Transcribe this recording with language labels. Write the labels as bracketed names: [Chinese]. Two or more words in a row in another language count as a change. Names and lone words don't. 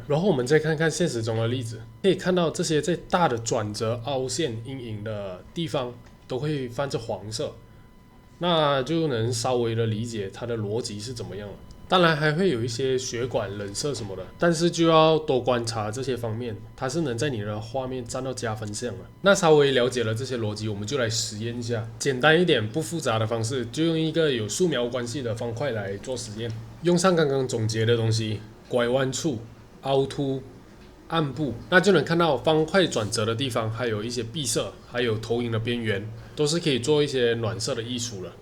[Chinese] 然後我們再看看現實中的例子，可以看到這些在大的轉折、凹陷、陰影的地方都會泛着黃色，那就能稍微的理解它的邏輯是怎麼樣了。當然還會有一些血管、冷色什麼的，但是就要多觀察這些方面，它是能在你的畫面占到加分項了。那稍微了解了這些邏輯，我們就來實驗一下，簡單一點、不複雜的方式，就用一個有素描關係的方塊來做實驗。用上剛剛總結的東西，拐彎處、凹凸、暗部，那就能看到方塊轉折的地方，還有一些壁色，還有投影的邊緣，都是可以做一些暖色的溢出了。